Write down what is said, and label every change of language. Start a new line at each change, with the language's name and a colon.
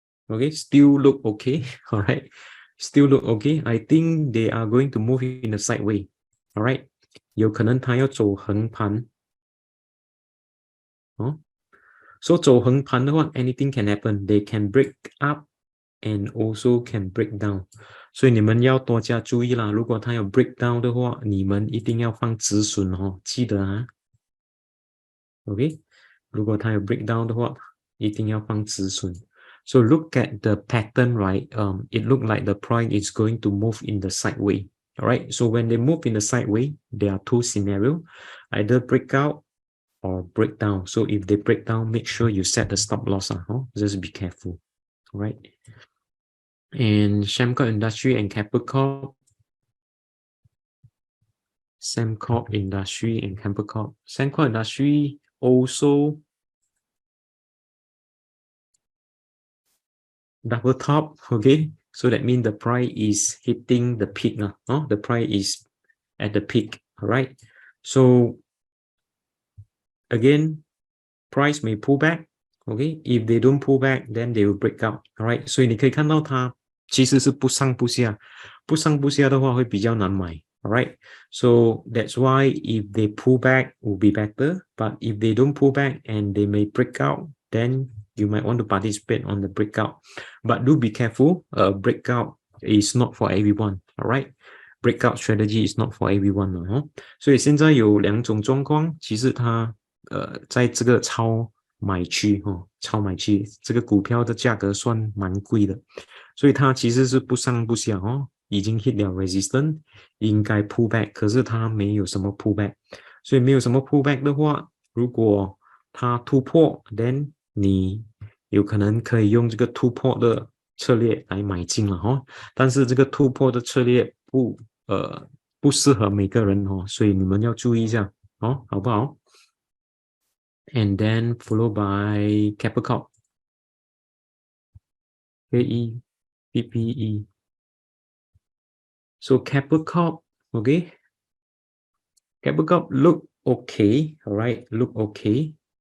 English: Okay, still look okay, all right? Still look okay. I think they are going to move in a sideways, all right?
Chinese: 有可能它要走横盘哦。
English: So
Chinese: 走横盘的话
English: anything can happen. They can break up and also can break down.
Chinese: 所以你们要多加注意啦。如果它有 break down 的话，你们一定要放止损哦，记得啊。 OK， 如果它有 break down 的话，一定要放止损。
English: So look at the pattern, right? It looked like the price is going to move in the sideway. All right. So when they move in the sideway, there are two scenarios: either breakout or break down. So if they break down, make sure you set the stop loss. Just be careful. All right. And Sembcorp Industry and Keppel Corp. Sembcorp Industry and Keppel Corp. Sembcorp Industry also double top. Okay. So that means the price is hitting the peak. The price is at the peak. All right. So again, price may pull back. Okay. If they don't pull back, then they will break out. All right.
Chinese: 所以你可以看到它其实是不上不下，不上不下的话会比较难买。
English: All right. So that's why if they pull back, will be better. But if they don't pull back and they may break out, then you might want to participate on the breakout. But do be careful. Breakout is not for everyone. All right. Breakout strategy is not for everyone.
Chinese: 所以现在有两种状况，其实它在这个超买区超买区，这个股票的价格算蛮贵的，所以它其实是不上不下已经 hit 了 resistance， 应该 pull back， 可是它没有什么 pull back， 所以没有什么 pull back 的话，如果它突破 then 你有可能可以用这个突破的策略来买进了但是这个突破的策略不适合每个人所以你们要注意一下好不好？
English: And then followed by Keppel Corp, KE, PPE. So Keppel Corp, okay. Keppel Corp look okay, all right, look okay.